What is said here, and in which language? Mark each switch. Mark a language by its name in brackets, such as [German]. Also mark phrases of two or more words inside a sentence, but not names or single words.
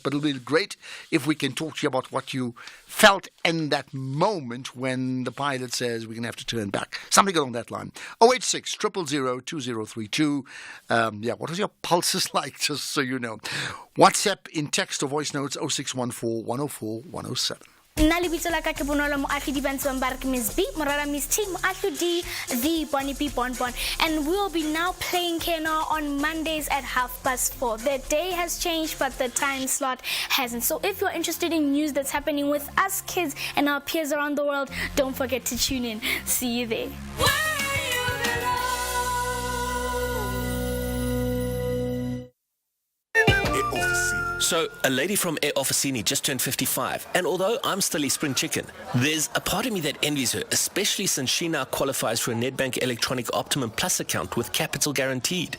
[English] But it'll be great if we can talk to you about what you felt in that moment when the pilot says we're going to have to turn back. Something along that line. 086 000 2032. What was your pulses like, just so you know? WhatsApp in text or voice notes 0614 104 107. [Tswana] Nna lebitso la ka ke Bonolo Moahlodi Bantswang ba re ke Miss B, Morara Miss T, Moahlodi, [English] the Bonnie B Bonbon. And we'll be now playing Kena on Mondays at 4:30. The day has changed, but the time slot hasn't. So if you're interested in news that's happening with us kids and our peers around the world, don't forget to tune in. See you there. So, a lady from Air Officini just turned 55, and although I'm still a spring chicken, there's a part of me that envies her, especially since she now qualifies for a Nedbank Electronic Optimum Plus account with capital guaranteed.